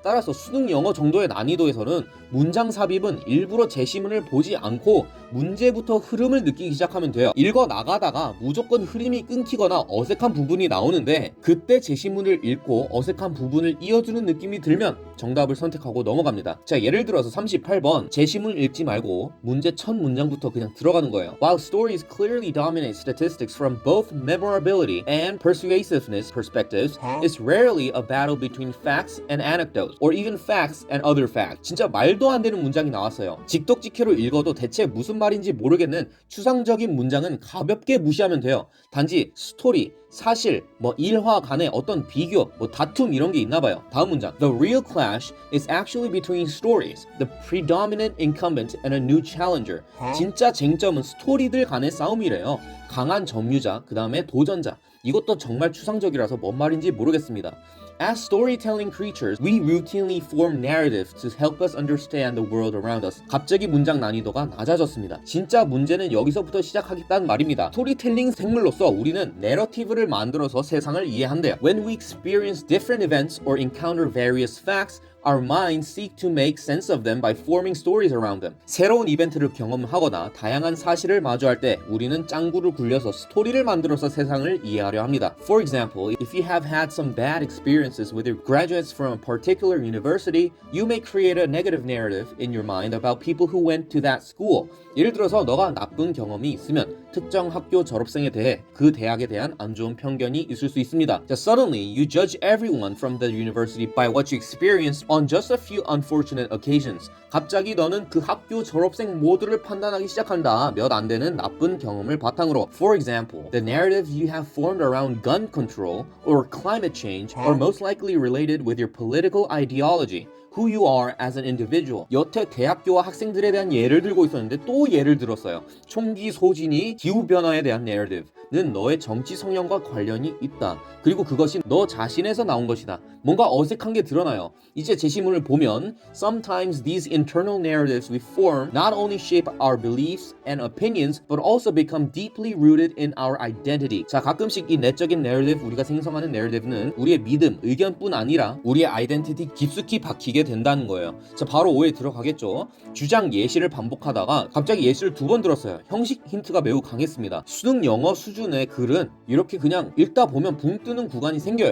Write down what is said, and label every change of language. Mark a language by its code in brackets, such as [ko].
[ko] 따라서 수능 영어 정도의 난이도에서는 문장 삽입은 일부러 제시문을 보지 않고 문제부터 흐름을 느끼기 시작하면 돼요. 읽어 나가다가 무조건 흐름이 끊기거나 어색한 부분이 나오는데 그때 제시문을 읽고 어색한 부분을 이어주는 느낌이 들면 정답을 선택하고 넘어갑니다. 자, 예를 들어서 38번 제시문 읽지 말고 문제 첫 문장부터 그냥 들어가는 거예요. [en] While stories clearly dominate statistics from both memorability and persuasiveness perspectives, it's rarely a battle between facts and anecdotes, or even facts and other facts. [ko] 진짜 말도 안 되는 문장이 나왔어요. 직독직해로 읽어도 대체 무슨 말인지 모르겠는 추상적인 문장은 가볍게 무시하면 돼요. 단지 스토리, 사실, 뭐 일화 간의 어떤 비교, 뭐 다툼 이런 게 있나 봐요. 다음 문장. [en] The real clash is actually between stories, the predominant incumbent and a new challenger. [ko] 진짜 쟁점은 스토리들 간의 싸움이래요. 강한 점유자, 그 다음에 도전자. 이것도 정말 추상적이라서 뭔 말인지 모르겠습니다. [en] As storytelling creatures, we routinely form narratives to help us understand the world around us. [ko] 갑자기 문장 난이도가 낮아졌습니다. 진짜 문제는 여기서부터 시작하겠다는 말입니다. 스토리텔링 생물로서 우리는 내러티브를 만들어서 세상을 이해한대요. [en] When we experience different events or encounter various facts, our minds seek to make sense of them by forming stories around them. [ko] 새로운 이벤트를 경험하거나 다양한 사실을 마주할 때 우리는 짱구를 굴려서 스토리를 만들어서 세상을 이해하려 합니다. [en] For example, if you have had some bad experiences with your graduates from a particular university, you may create a negative narrative in your mind about people who went to that school. [ko] 예를 들어서 너가 나쁜 경험이 있으면 특정 학교 졸업생에 대해 그 대학에 대한 안 좋은 편견이 있을 수 있습니다. [en] So suddenly, you judge everyone from the university by what you experienced on just a few unfortunate occasions. [ko] 갑자기 너는 그 학교 졸업생 모두를 판단하기 시작한다. 몇 안 되는 나쁜 경험을 바탕으로. [en] For example, the narratives you have formed around gun control or climate change are most likely related with your political ideology. Who you are as an individual. [ko] 여태 대학교와 학생들에 대한 예를 들고 있었는데 또 예를 들었어요. 총기 소진이 기후변화에 대한 내러티브는 너의 정치 성향과 관련이 있다. 그리고 그것이 너 자신에서 나온 것이다. 뭔가 어색한 게 드러나요. 이제 제시문을 보면 [en] Sometimes these internal narratives we form not only shape our beliefs and opinions but also become deeply rooted in our identity. [ko] 자, 가끔씩 이 내적인 내러티브, 우리가 생성하는 내러티브는 우리의 믿음, 의견뿐 아니라 우리의 아이덴티티 깊숙이 박히게 된다는 거예요. 자, 바로 오해 들어가겠죠. 주장 예시를 반복하다가 갑자기 예시를 두 번 들었어요. 형식 힌트가 매우 강했습니다. 수능 영어 수준의 글은 이렇게 그냥 읽다 보면 붕 뜨는 구간이 생겨요.